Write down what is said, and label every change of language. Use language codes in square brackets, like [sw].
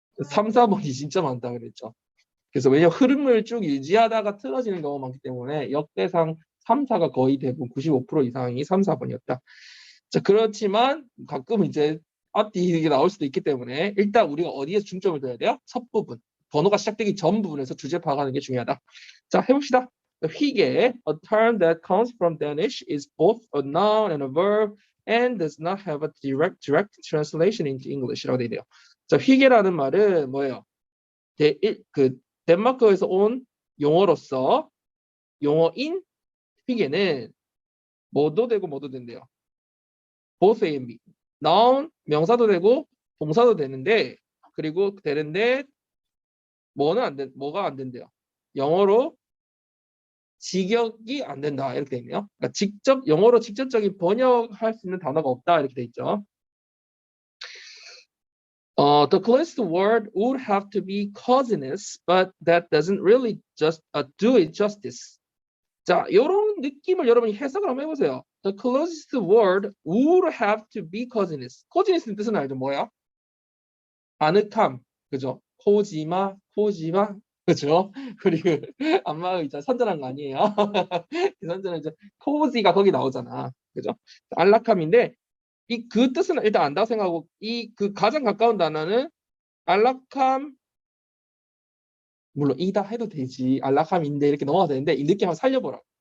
[ko] 3, 4번이 진짜 많다 그랬죠. 그래서 왜냐면 흐름을 쭉 유지하다가 틀어지는 경우가 많기 때문에 역대상 3, 4가 거의 대부분 95% 이상이 3, 4번이었다. 자, 그렇지만 가끔 이제 앞뒤 이게 나올 수도 있기 때문에 일단 우리가 어디에 중점을 둬야 돼요? 첫 부분. 번호가 시작되기 전 부분에서 주제 파악하는 게 중요하다. 자, 해봅시다. [en] 휘게, a term that comes from Danish is both a noun and a verb and does not have a direct translation into English [ko] 라고 되어 있네요. 자, 휘게라는 말은 뭐예요? 덴마크에서 온 용어로서 용어인 휘게는 뭐도 되고 뭐도 된대요. [en] both A and B. [ko] noun 명사도 되고 동사도 되는데 그리고 되는데 뭐가 안 된대요. 영어로 직역이 안 된다 이렇게 돼 있네요. 그러니까 영어로 직접적인 번역할 수 있는 단어가 없다 이렇게 돼 있죠. [en] The closest word would have to be cousiness, but that doesn't really just do it justice. [ko] 자, 이런 느낌을 여러분이 해석을 한번 해보세요. [en] The closest word would have to be cousiness. [ko] cousiness의 뜻은 알죠? 뭐야? 아늑함, 그죠? 코지마, 그죠? 그리고 안마의 있잖아 선전한 거 아니에요? 선전은 이제 코지가 거기 나오잖아, 그죠? 안락함인데 그 뜻은 일단 안다고 생각하고 그 가장 가까운 단어는 안락함 물론 이다 해도 되지 안락함인데 이렇게 넘어가도 되는데 이 느낌 한번 살려보라.